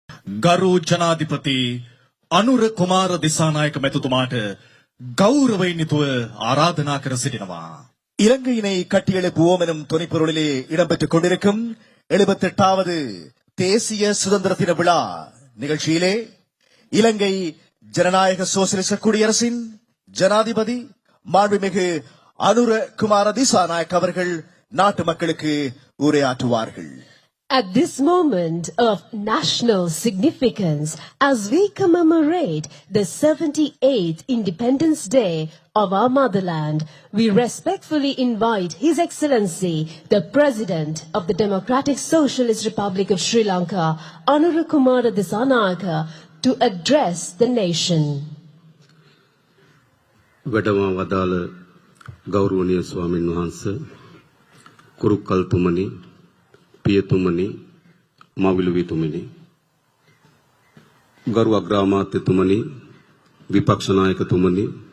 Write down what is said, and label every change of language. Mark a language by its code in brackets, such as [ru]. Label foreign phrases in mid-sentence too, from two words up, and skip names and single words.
[si] ගරු ජනාධිපති අනුර කුමාර දිසානායක මැතිතුමාට கௌரவයෙන් යුතුව ආරාධනා කර සිටිනවා. [ta] இலங்கையினை கட்டியெழுப்புவோம் எனும் துணைப்பொருளிலே இடம்பெற்றுக் கொண்டிருக்கும் 78வது தேசிய சுதந்திர தின விழா நிகழ்ச்சியிலே இலங்கை ஜனநாயக சோசலிச குடியரசின் ஜனாதிபதி மாண்புமிகு அனுர குமார திசாநாயக் அவர்கள் நாட்டு மக்களுக்கு உரையாற்றுவார்கள். [en] At this moment of national significance, as we commemorate the 78th Independence Day of our motherland, we respectfully invite His Excellency, the President of the Democratic Socialist Republic of Sri Lanka, Anura Kumara Disanayaka, to address the nation. [si] වැඩම වදාළ ගෞරවනීය ස්වාමීන් වහන්සේ කුරුක්කල් තුමනි පියතුමනි මවිලුවිතුමනි ගරු අග්‍රාමාත්‍යතුමනි විපක්ෂ නායකතුමනි